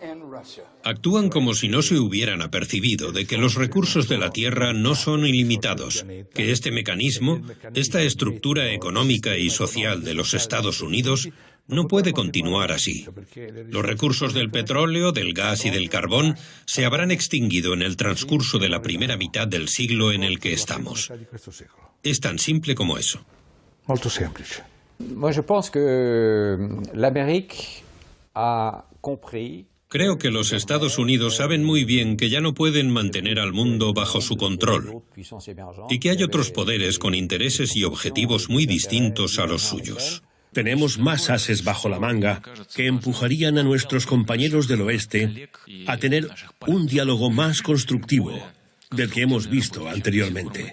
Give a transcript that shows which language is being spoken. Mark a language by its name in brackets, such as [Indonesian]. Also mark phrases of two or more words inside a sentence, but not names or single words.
[Spanish] Actúan como si no se hubieran apercibido de que los recursos de la Tierra no son ilimitados, que este mecanismo, esta estructura económica y social de los Estados Unidos, no puede continuar así. Los recursos del petróleo, del gas y del carbón se habrán extinguido en el transcurso de la primera mitad del siglo en el que estamos. Es tan simple como eso. [Italian] Molto semplice. [French] Moi, je pense que l'Amérique a compris. [Spanish] Creo que los Estados Unidos saben muy bien que ya no pueden mantener al mundo bajo su control y que hay otros poderes con intereses y objetivos muy distintos a los suyos. Tenemos más ases bajo la manga que empujarían a nuestros compañeros del oeste a tener un diálogo más constructivo del que hemos visto anteriormente.